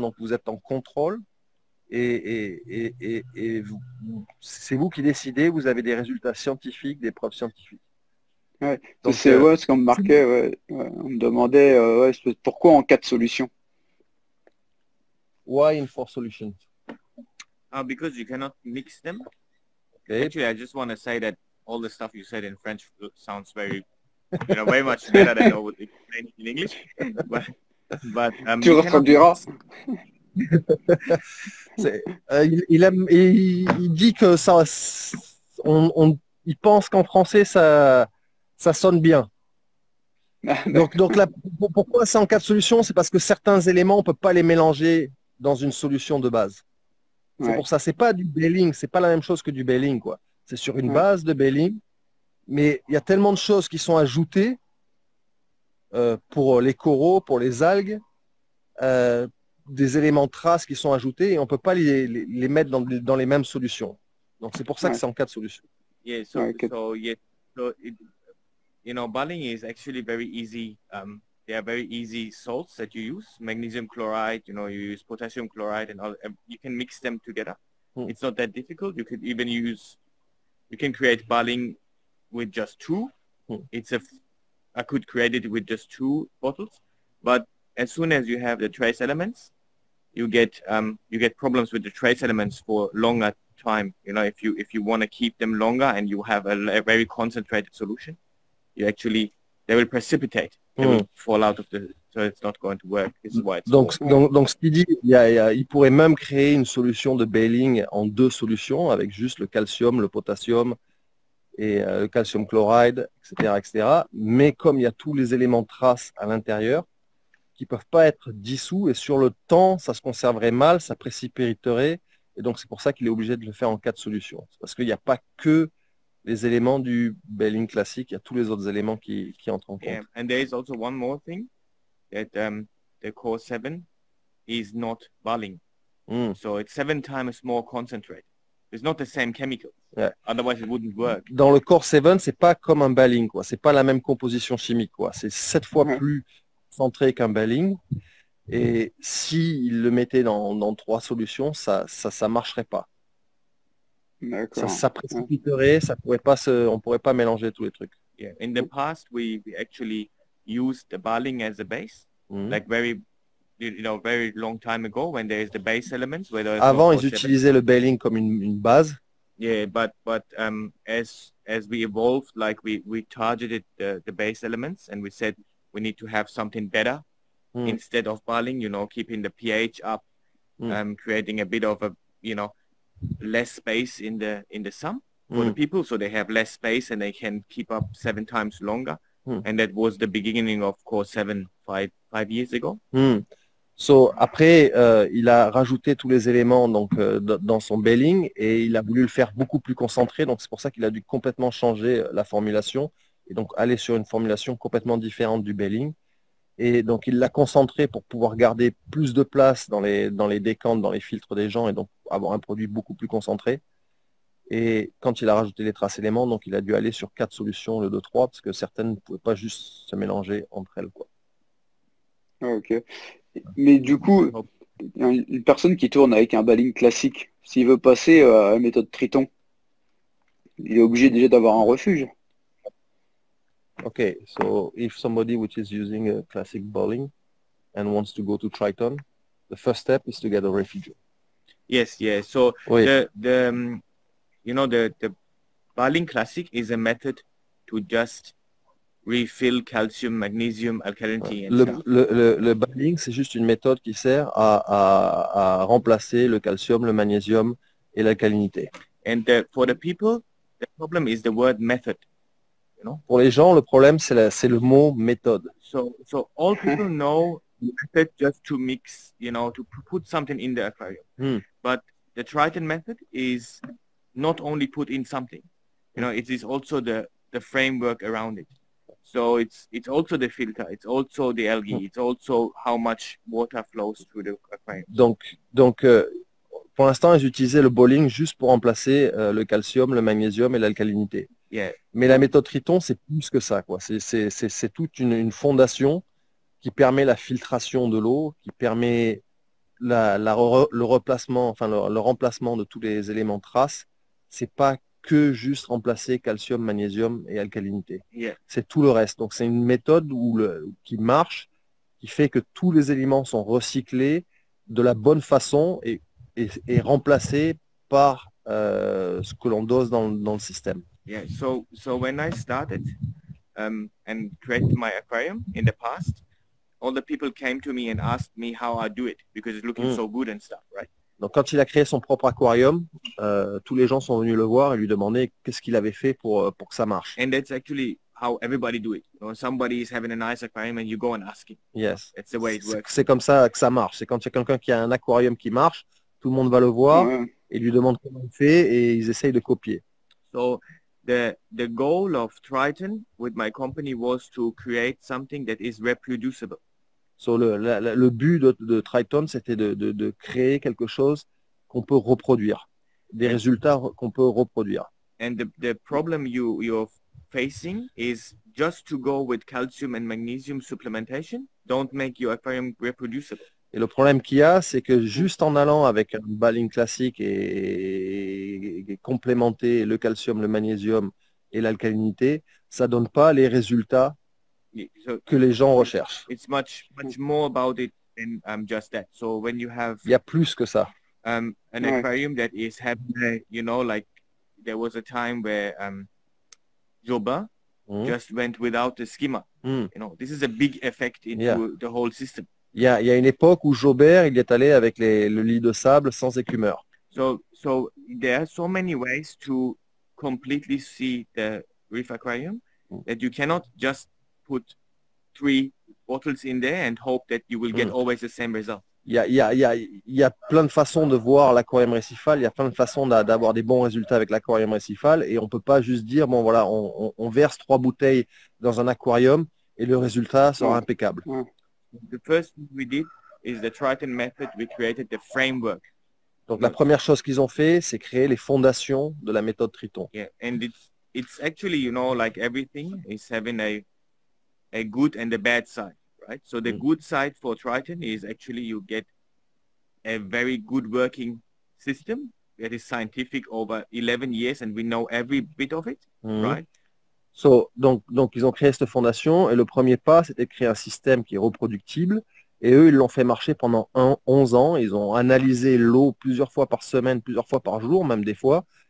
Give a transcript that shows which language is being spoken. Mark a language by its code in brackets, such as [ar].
[fr] Donc, vous êtes en contrôle c'est vous qui décidez. Vous avez des résultats scientifiques, des preuves scientifiques. Ouais. Donc, C'est ouais, ce qu'on me marquait, ouais. Ouais. On me demandait ouais, pourquoi en quatre solutions. [en] why in four solutions? Because you cannot mix them. Okay. Actually, I just want to say that all the stuff you said in French sounds very, very much better than I would explain it in English. [fr] Tu [en] you cannot [fr] retraduiras? Il dit que ça, il pense qu'en français ça sonne bien. Ah, Donc là, pourquoi c'est en quatre solutions? C'est parce que certains éléments, on ne peut pas les mélanger dans une solution de base. C'est ouais. pour ça, c'est pas du bailing, c'est pas la même chose que du bailing, quoi. C'est sur une Ouais. base de bailing, mais il y a tellement de choses qui sont ajoutées pour les coraux, pour les algues, des éléments de traces qui sont ajoutés et on ne peut pas les mettre dans les mêmes solutions. Donc c'est pour ça que Ouais. c'est en quatre solutions. [en] Yeah. [fr] Ouais. [en] Baling is actually very easy. They are very easy salts that you use. Magnesium chloride. You use potassium chloride, and all. You can mix them together. It's not that difficult. You could even you can create baling with just two. I could create it with just two bottles, but as soon as you have the trace elements, you get problems with the trace elements for longer time. If you want to keep them longer and you have a very concentrated solution, they will precipitate. They will fall out of so it's not going to work. This is why it's [fr] donc ce qu'il dit, il pourrait même créer une solution de bailing en deux solutions avec juste le calcium, le potassium et le calcium chloride, etc., etc. Mais comme il y a tous les éléments de trace à l'intérieur, qui ne peuvent pas être dissous, et sur le temps, ça se conserverait mal, ça précipiterait, et donc c'est pour ça qu'il est obligé de le faire en quatre solutions. Parce qu'il n'y a pas que les éléments du bailing classique, il y a tous les autres éléments qui entrent en compte. [en] Yeah, and there is also one more thing, that the core 7 is not baling. So it's 7 times more concentrated. It's not the same chemical. Yeah. Otherwise it wouldn't work. [fr] Dans le core 7, c'est pas comme un bailing, quoi. C'est pas la même composition chimique, quoi. C'est 7 fois Ouais. plus concentré qu'un bailing. Et s'il le mettait dans 3 solutions, ça marcherait pas. D'accord. Ça précipiterait, on pourrait pas mélanger tous les trucs. [en] Yeah. In the past, we actually used the baling as a base, like very very long time ago when there is the base elements. Where there is [fr] Avant, ils 4/7. utilisaient le baling comme une base. [en] Yeah, but as we evolved, like we targeted the base elements and we said we need to have something better instead of baling, keeping the pH up, creating a bit of a less space in the sum for the people, so they have less space and they can keep up 7 times longer. And that was the beginning of Core 7 five years ago. [fr] So, après, il a rajouté tous les éléments donc, dans son baling et il a voulu le faire beaucoup plus concentré. Donc, c'est pour ça qu'il a dû complètement changer la formulation et donc aller sur une formulation complètement différente du baling. Et donc, il l'a concentré pour pouvoir garder plus de place dans les décantes, dans les filtres des gens et donc avoir un produit beaucoup plus concentré. Et quand il a rajouté les traces éléments, donc il a dû aller sur 4 solutions, le 2-3, parce que certaines ne pouvaient pas juste se mélanger entre elles, quoi. Ok. Mais du coup, une personne qui tourne avec un baling classique, s'il veut passer à la méthode Triton, il est obligé déjà d'avoir un refuge. [en] Okay, so if somebody which is using a classic bowling and wants to go to Triton, the first step is to get a refuge. Yes, yes. So [fr] Oui. [en] the baling classic is a method to just refill calcium, magnesium, alkalinity, and stuff. [fr] Le baling, c'est juste une méthode qui sert à remplacer le calcium, le magnésium et l'alcalinité. [en] And for the people, the problem is the word method. [fr] Pour les gens, le problème, c'est le mot méthode. [en] So all people know method just to mix, to put something in the aquarium. But the Triton method is not only put in something, it is also the framework around it. So it's also the filter, it's also the algae, it's also how much water flows through the aquarium. [fr] Donc pour l'instant, ils utilisaient le bowling juste pour remplacer le calcium, le magnésium et l'alcalinité. [en] Yeah. [fr] Mais la méthode Triton, c'est plus que ça, quoi. C'est toute une fondation qui permet la filtration de l'eau, qui permet le replacement, enfin le remplacement de tous les éléments traces. C'est pas que juste remplacer calcium, magnésium et alcalinité. [en] Yeah. [fr] C'est tout le reste. Donc c'est une méthode qui marche, qui fait que tous les éléments sont recyclés de la bonne façon et remplacés par ce que l'on dose dans le système. [en] Yeah, so when I started and created my aquarium in the past, all the people came to me and asked me how I do it because it's looking so good and stuff, right? [fr] Donc quand il a créé son propre aquarium, tous les gens sont venus le voir et lui demander qu'est-ce qu'il avait fait pour que ça marche. [en] And that's actually how everybody do it. Somebody is having a nice aquarium and you go and ask him. Yes. That's the way it works. [fr] C'est comme ça que ça marche. C'est quand il y a quelqu'un qui a un aquarium qui marche, tout le monde va le voir et lui demande comment il fait et ils essayent de copier. [en] So the goal of Triton with my company was to create something that is reproducible. [fr] So le but de Triton, c'était de créer quelque chose qu'on peut reproduire, des résultats qu'on peut reproduire. [en] And the problem you're facing is just to go with calcium and magnesium supplementation, don't make your aquarium reproducible. [fr] Et le problème qu'il y a, c'est que juste en allant avec un baling classique et complémenter le calcium, le magnésium et l'alcalinité, ça donne pas les résultats que les gens recherchent. [en] It's much more about it than just that. So when you have [fr] Il y a plus que ça. [en] An aquarium that is having like there was a time where Jobin just went without the skimmer. This is a big effect into the whole system. [fr] Il y a une époque où Jobert, il est allé avec le lit de sable sans écumeur. [en] So there are so many ways to completely see the reef aquarium that you cannot just put 3 bottles in there and hope that you will get always the same result. [fr] Il y a plein de façons de voir l'aquarium récifal, il y a plein de façons d'avoir des bons résultats avec l'aquarium récifal et on peut pas juste dire, bon voilà, on verse 3 bouteilles dans un aquarium et le résultat sera impeccable. [en] The first thing we did is the Triton method. We created the framework. [fr] Donc la première chose qu'ils ont fait, c'est créer les fondations de la méthode Triton. [en] Yeah, and it's actually, like everything is having a good and a bad side, right? So the good side for Triton is actually you get a very good working system that is scientific over 11 years and we know every bit of it, right? [fr] Donc, ils ont créé cette fondation et le premier pas, c'était de créer un système qui est reproductible. Et eux, ils l'ont fait marcher pendant 11 ans. Ils ont analysé l'eau plusieurs fois par semaine, plusieurs fois par jour, même des fois.